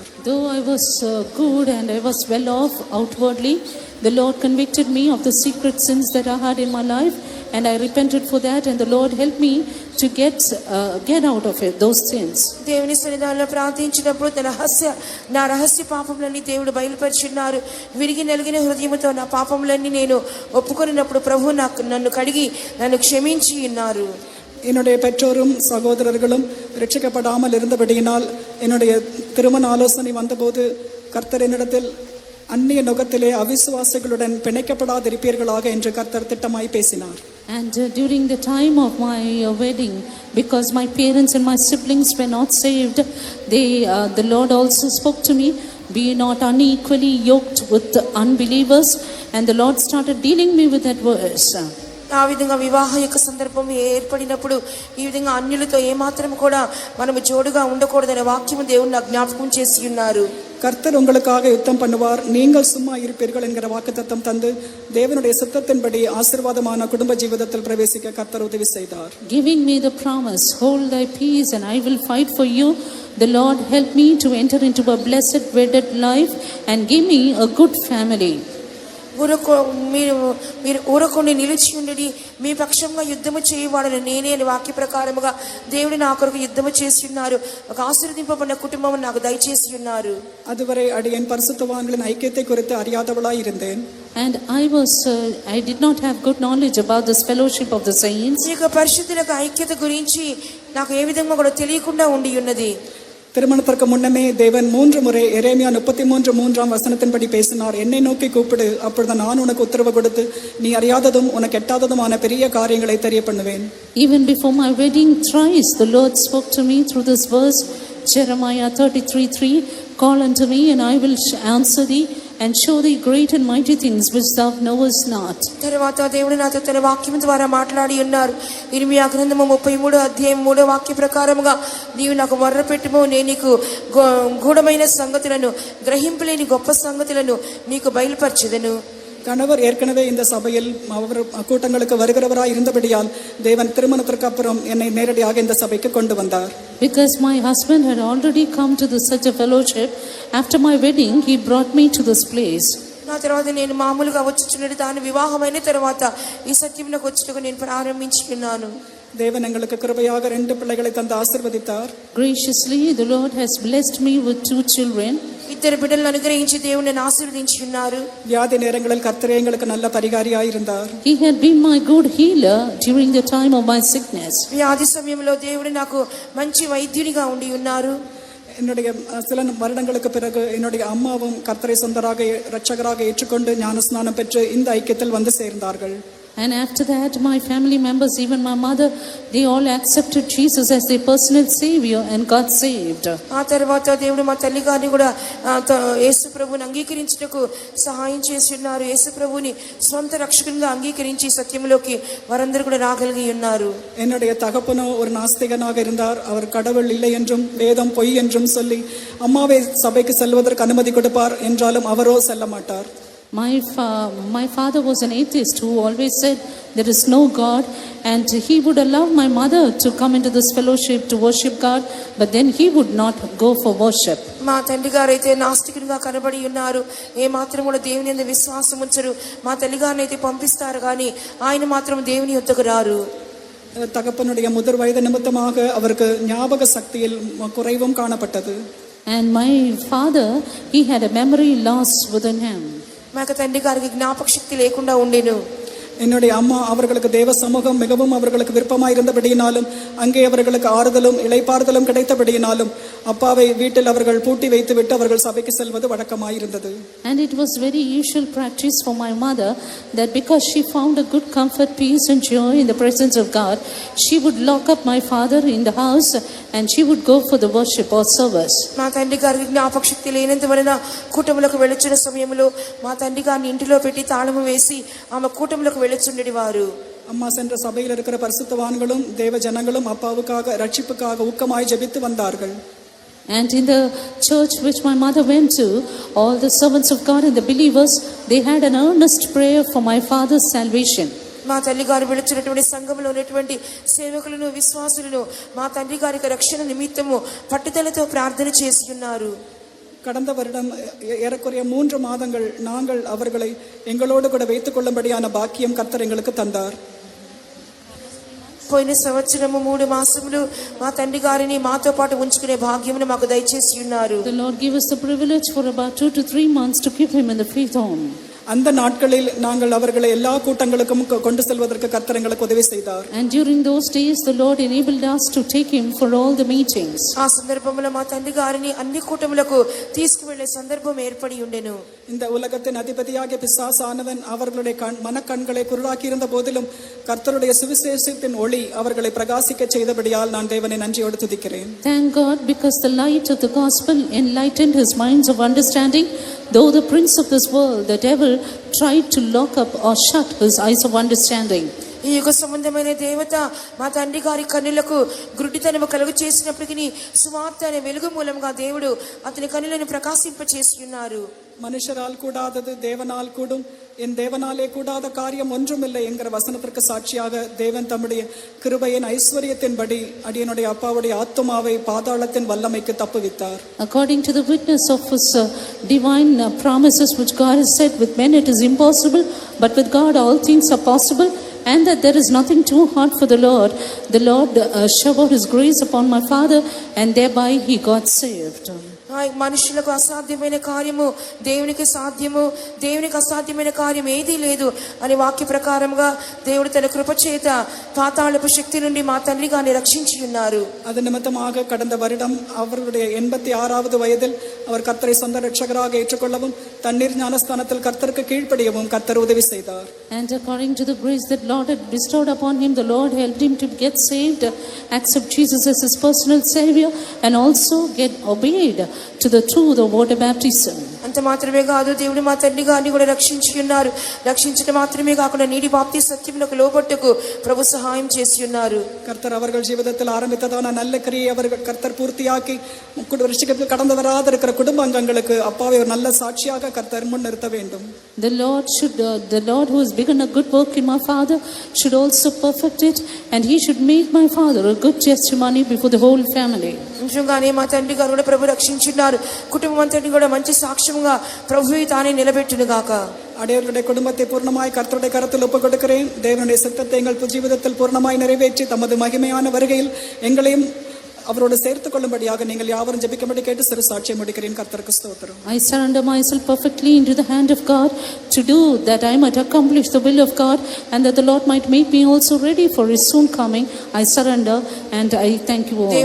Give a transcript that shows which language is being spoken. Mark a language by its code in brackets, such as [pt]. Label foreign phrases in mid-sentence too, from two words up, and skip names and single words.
[en] Though I was good and I was well off outwardly, the Lord convicted me of the secret sins that I had in my life, and I repented for that, and the Lord helped me to get out of it, those sins. [te] దేవుని సన్నిధానంలో ప్రార్థించినప్పుడు నా రహస్య పాపములన్నీ దేవుడు బయలుపరిచున్నారు. విరిగి నలిగిన హృదయముతో నా పాపములన్నీ నేను ఒప్పుకొనినప్పుడు ప్రభు నన్ను కడిగి నన్ను క్షమించి ఉన్నారు. [ta] என்னுடைய பெற்றோரும் சகோதரர்களும் ரட்சிக்கப்படாமல் இருந்தபடியினால் என்னுடைய திருமண ஆலோசனை வந்தபோது கர்த்தர் என்னிடத்தில் அந்நிய நுகத்திலே அவிசுவாசிகளுடன் பிணைக்கப்படாதிருப்பீர்களாக என்று கர்த்தர் திட்டமாய் பேசினார். [en] And during the time of my wedding, because my parents and my siblings were not saved, the Lord also spoke to me, be not unequally yoked with the unbelievers, and the Lord started dealing me with that verse. [te] ఆ విధంగా వివాహ యొక్క సందర్భం ఏర్పడినప్పుడు ఈ విధంగా అన్యులతో ఏమాత్రం కూడా మనము జోడుగా ఉండకూడదనే వాక్యము దేవుడు నాకు జ్ఞాపకం చేసి ఉన్నారు. [ta] கர்த்தர் உங்களுக்காக யுத்தம் பண்ணுவார், நீங்கள் சும்மா இருப்பீர்கள் என்கிற வாக்குத்தத்தம் தந்து தேவனுடைய சித்தத்தின்படி ஆசீர்வாதமான குடும்ப ஜீவிதத்தில் பிரவேசிக்க கர்த்தர் உதவி செய்தார். [en] Giving me the promise, hold thy peace and I will fight for you. The Lord helped me to enter into a blessed wedded life and give me a good family. [te] మీరు ఊరకొని నిలిచి ఉండి మీ పక్షంగా యుద్ధము చేయవాడని నేనే అని వాక్య ప్రకారముగా దేవుడు నా కొరకు యుద్ధము చేసి ఉన్నారు. ఒక ఆశీర్వదింపబడిన కుటుంబం నాకు దయచేసి ఉన్నారు. [ta] அதுவரை அடியேன் பரிசுத்தவான்களின் ஐக்கியத்தை குறித்து அறியாதவளாய் இருந்தேன். [en] And I did not have good knowledge about this fellowship of the saints. [te] ఈ యొక్క పరిశుద్ధుల ఐక్యత గురించి నాకు ఏ విధంగా కూడా తెలియకుండా ఉండి ఉన్నది. [ta] திருமணத்திற்கு முன்னமே தேவன் 3 முறை எரேமியா 33:3 வசனத்தின்படி பேசினார். என்னை நோக்கி கூப்பிடு, அப்பொழுது நான் உனக்கு உத்தரவு கொடுத்து நீ அறியாததும் உனக்கு எட்டாததுமான பெரிய காரியங்களை தெரிய பண்ணுவேன். [en] Even before my wedding, thrice the Lord spoke to me through this verse, Jeremiah 33:3, call unto me and I will answer thee and show thee great and mighty things which thou knowest not. [te] తరువాత దేవుడు నాతో తన వాక్యం ద్వారా మాట్లాడి ఉన్నారు. ఇర్మియా గ్రంథము 33 అధ్యాయం 3 వాక్య ప్రకారముగా నీవు నాకు మొర్రపెట్టుము, నేను నీకు గూఢమైన సంగతులను గ్రహింపలేని గొప్ప సంగతులను నీకు బయలుపరచెదను. [ta] கணவர் ஏற்கனவே இந்த சபையில் அவர் கூட்டங்களுக்கு வருகிறவராய் இருந்தபடியால் தேவன் திருமணத்திற்கு அப்புறம் என்னை நேரடியாக இந்த சபைக்கு கொண்டு வந்தார். [en] Because my husband had already come to such a fellowship, after my wedding he brought me to this place. [te] నా తర్వాత నేను మామూలుగా వచ్చుచున్నది దాని వివాహమైన తర్వాత ఈ సత్యమునకు వచ్చుటకు నేను ప్రారంభించి ఉన్నాను. [ta] தேவன் எங்களுக்கு கிருபையாக 2 பிள்ளைகளை தந்து ஆசீர்வதித்தார். [en] Graciously the Lord has blessed me with 2 children. [te] ఇద్దరు బిడ్డలను అనుగ్రహించి దేవుడు నన్ను ఆశీర్వదించి ఉన్నారు. [ta] வியாதி நேரங்களில் கர்த்தர் எங்களுக்கு நல்ல பரிகாரியாய் இருந்தார். [en] He had been my good healer during the time of my sickness. [te] వ్యాధి సమయంలో దేవుడు నాకు మంచి వైద్యునిగా ఉండి ఉన్నారు. [ta] என்னுடைய சில வருடங்களுக்கு பிறகு என்னுடைய அம்மாவும் கர்த்தரை சொந்தராக இரட்சகராக ஏற்றுக்கொண்டு ஞானஸ்நானம் பெற்று இந்த ஐக்கியத்தில் வந்து சேர்ந்தார்கள். [en] And after that, my family members, even my mother, they all accepted Jesus as their personal savior and got saved. [te] ఆ తర్వాత దేవుడు మా తల్లి గారిని కూడా యేసు ప్రభువుని అంగీకరించుటకు సహాయం చేసి ఉన్నారు. యేసు ప్రభువుని స్వంత రక్షకునిగా అంగీకరించి సత్యంలోకి వారందరూ కూడా రాగలిగి ఉన్నారు. [ta] என்னுடைய தகப்பனோ ஒரு நாஸ்திகனாக இருந்தார். அவர் கடவுள் இல்லை என்றும் வேதம் பொய் என்றும் சொல்லி அம்மாவை சபைக்கு செல்வதற்கு அனுமதி கொடுப்பார், என்றாலும் அவரோ செல்ல மாட்டார். [en] My father was an atheist who always said there is no God, and he would allow my mother to come into this fellowship to worship God, but then he would not go for worship. [te] మా తండ్రి గారు అయితే నాస్తికునిగా కనబడి ఉన్నారు. ఏ మాత్రం కూడా దేవుని యందు విశ్వాసం ఉంచరు. మా తల్లి గారిని అయితే పంపిస్తారు కానీ ఆయన మాత్రం దేవుని యొద్దకు రారు. [ta] தகப்பனுடைய முதிர் வயது நிமித்தமாக அவருக்கு ஞாபக சக்தியில் குறைவும் காணப்பட்டது. [en] And my father, he had a memory loss within him. [te] మా తండ్రి గారికి జ్ఞాపక శక్తి లేకుండా ఉండేను. [ta] என்னுடைய அம்மா அவர்களுக்கு தேவ சமூகம் மிகவும் அவர்களுக்கு விருப்பமாய் இருந்தபடியினாலும் அங்கே அவர்களுக்கு ஆறுதலும் இளைப்பாறுதலும் கிடைத்தபடியினாலும் அப்பாவை வீட்டில் அவர்கள் பூட்டி வைத்துவிட்டு அவர்கள் சபைக்கு செல்வது வழக்கமாயிருந்தது. [en] And it was very usual practice for my mother that because she found a good comfort, peace and joy in the presence of God, she would lock up my father in the house and she would go for the worship or service. [te] మా తండ్రి గారికి జ్ఞాపక శక్తి లేనందువలన కూటములకు వెళ్ళొచ్చిన సమయంలో మా తండ్రి గారిని ఇంటిలో పెట్టి తాళము వేసి ఆమె కూటములకు వెళ్ళొచ్చుండేది వారు. [ta] அம்மா சென்ற சபையில் இருக்கிற பரிசுத்தவான்களும் தேவ ஜனங்களும் அப்பாவுக்காக ரட்சிப்புக்காக ஊக்கமாய் ஜெபித்து வந்தார்கள். [en] And in the church which my mother went to, all the servants of God and the believers, they had an earnest prayer for my father's salvation. [te] మా తల్లి గారు వెళుచున్నటువంటి సంఘంలో ఉన్నటువంటి సేవకులను విశ్వాసులను మా తండ్రి గారికి రక్షణ నిమిత్తము పట్టుదలతో ప్రార్థన చేసి ఉన్నారు. [ta] கடந்த வருடம் ஏறக்குறைய 3 மாதங்கள் நாங்கள் அவர்களை எங்களோடு கூட வைத்துக் கொள்ளும்படியான பாக்கியம் கர்த்தர் எங்களுக்கு தந்தார். [te] పోయిన సంవత్సరము 3 మాసములు మా తండ్రి గారిని మాతో పాటు ఉంచుకునే భాగ్యమును మాకు దయచేసి ఉన్నారు. [en] The Lord gave us the privilege for about 2 to 3 months to keep him in the faith home. [ta] அந்த நாட்களில் நாங்கள் அவர்களை எல்லா கூட்டங்களுக்கும் கொண்டு செல்வதற்கு கர்த்தர் எங்களுக்கு உதவி செய்தார். [en] And during those days the Lord enabled us to take him for all the meetings. [te] ఆ సందర్భంలో మా తండ్రి గారిని అన్ని కూటములకు తీసుకువెళ్ళే సందర్భం ఏర్పడి ఉండెను. [ta] இந்த உலகத்தின் அதிபதியாகிய பிசாசானவன் அவர்களுடைய மனக்கண்களை குருடாக்கி இருந்த போதிலும் கர்த்தருடைய சுவிசேஷத்தின் ஒளி அவர்களை பிரகாசிக்க செய்தபடியால் நான் தேவனை நன்றியோடு துதிக்கிறேன். [en] Thank God, because the light of the gospel enlightened his minds of understanding, though the prince of this world, the devil, tried to lock up or shut his eyes of understanding. [te] ఈ యుగ సంబంధమైన దేవత మా తండ్రి గారి కన్నులకు గుడ్డితనము కలుగు చేసినప్పటికీ సువార్త అనే వెలుగు మూలంగా దేవుడు అతని కన్నులను ప్రకాశింపచేసి ఉన్నారు. [ta] மனுஷரால் கூடாதது தேவனால் கூடும், என் தேவனாலே கூடாத காரியம் ஒன்றுமில்லை என்கிற வசனத்திற்கு சாட்சியாக தேவன் தம்முடைய கிருபையின் ஐஸ்வரியத்தின்படி அடியனுடைய அப்பாவுடைய ஆத்துமாவை பாதாளத்தின் வல்லமைக்கு தப்புவித்தார். [en] According to the witness of his divine promises which God has said, with men it is impossible, but with God all things are possible, and that there is nothing too hard for the Lord showered his grace upon my father, and thereby he got saved. [te] మనుషులకు అసాధ్యమైన కార్యము దేవునికి సాధ్యము, దేవునికి అసాధ్యమైన కార్యం ఏదీ లేదు అని వాక్య ప్రకారంగా దేవుడు తన కృప చేత పాతాళపు శక్తి నుండి మా తండ్రి గారిని రక్షించి ఉన్నారు. [ta] அது நிமித்தமாக கடந்த வருடம் அவருடைய 86வது வயதில் அவர் கர்த்தரை சொந்த ரட்சகராக ஏற்றுக்கொள்ளவும் தண்ணீர் ஞானஸ்தானத்தில் கர்த்தருக்கு கீழ்ப்படியவும் கர்த்தர் உதவி செய்தார். [en] And according to the grace that Lord had bestowed upon him, the Lord helped him to get saved, accept Jesus as his personal savior, and also get obeyed to the truth of water baptism. [te] అంత మాత్రమే కాదు, దేవుడు మా తండ్రి గారిని కూడా రక్షించి ఉన్నారు. రక్షించడం మాత్రమే కాకుండా నీటి బాప్తి సత్యములకు లోబట్టుకు ప్రభు సహాయం చేసి ఉన్నారు. [ta] கர்த்தர் அவர்கள் ஜீவிதத்தில் ஆரம்பித்ததான நல்ல கிரியை அவர்கள் கர்த்தர் பூர்த்தியாக்கி ரட்சிப்புக்கு கடந்து வராத இருக்கிற குடும்ப அங்கங்களுக்கு அப்பாவை ஒரு நல்ல சாட்சியாக கர்த்தர் முன் நிறுத்த வேண்டும். [en] The Lord who has begun a good work in my father should also perfect it, and he should make my father a good testimony before the whole family. [te] నిజంగానే మా తండ్రి గారు కూడా ప్రభు రక్షించున్నారు. కుటుంబం అంతటి కూడా మంచి సాక్ష్యంగా ప్రభువే తానే నిలబెట్టును గాక. [ta] அடையவர்களுடைய குடும்பத்தை பூர்ணமாய் கர்த்தருடைய கரத்தில் ஒப்புக் கொடுக்கிறேன். தேவனுடைய சித்தத்தை எங்கள் ஜீவிதத்தில் பூர்ணமாய் நிறைவேற்றி தமது மகிமையான வருகையில் எங்களையும் அவரோடு சேர்த்துக் கொள்ளும்படியாக நீங்கள் யாவரும் ஜெபிக்கும்படி கேட்டு சிறு சாட்சியை முடிக்கிறேன். கர்த்தருக்கு ஸ்தோத்திரம். [en] I surrender myself perfectly into the hand of God to do that I might accomplish the will of God, and that the Lord might make me also ready for his soon coming. I surrender and I thank you all.